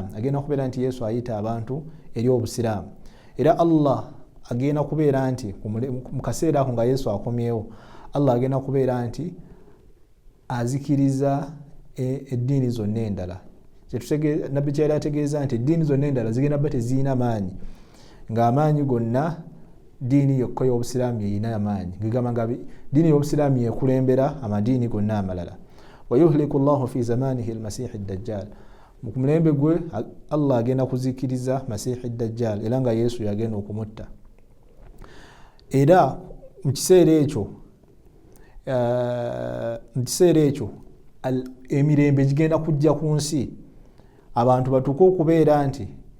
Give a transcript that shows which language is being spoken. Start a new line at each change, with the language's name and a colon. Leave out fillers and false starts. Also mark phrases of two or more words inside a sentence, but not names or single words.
Ganda: Agenda kubeera nti Yesu ayita abantu eri obusiraamu. Era Allah agenda kubeera nti mu kaseera ako nga Yesu akomyewo, Allah agenda kubeera nti azikiriza eddiini zonna endala. Nabbi kyali ategeeza nti eddiini zonna endala zigenda bba teziina maanyi, ng'amaanyi gonna ddiini yokka y'obusiraamu yeyina amaanyi. Gigamba nga ddiini y'obusiraamu yekulembera amadiini gonna amalala.
Arabic: ويهلك الله في زمانه المسيح الدجال,
Ganda: mu mulembe gwe Allah agenda kuzikiriza Masih ad-Dajjal, era nga Yesu yagenda okumutta. Era mu kiseera ekyo emirembe gigenda kujja ku nsi, abantu batuuke okubeera nti